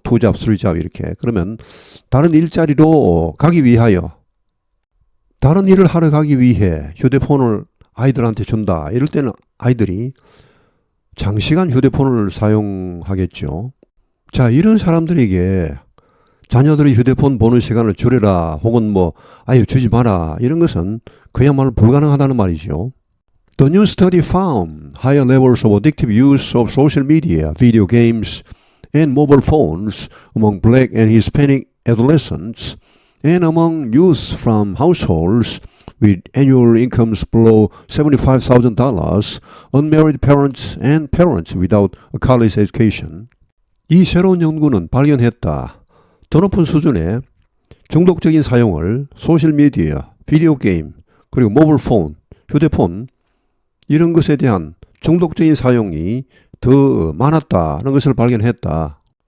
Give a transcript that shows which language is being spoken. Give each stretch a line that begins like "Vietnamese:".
Korean: 2잡, 3잡 이렇게. 그러면 다른 일자리로 가기 위하여, 다른 일을 하러 가기 위해 휴대폰을 아이들한테 준다. 이럴 때는 아이들이 장시간 휴대폰을 사용하겠죠. 자, 이런 사람들에게 자녀들이 휴대폰 보는 시간을 줄여라. 혹은 아유, 주지 마라. 이런 것은 그야말로 불가능하다는 말이죠.
English: The new study found higher levels of addictive use of social media, video games, and mobile phones among Black and Hispanic adolescents and among youth from households with annual incomes below $75,000, unmarried parents and parents without a college education.
Korean: 이 새로운 연구는 발견했다. 더 높은 수준의 중독적인 사용을 소셜미디어, 비디오 게임, 그리고 모바일 폰, 휴대폰 이런 것에 대한 중독적인 사용이 더 많았다는 것을 발견했다.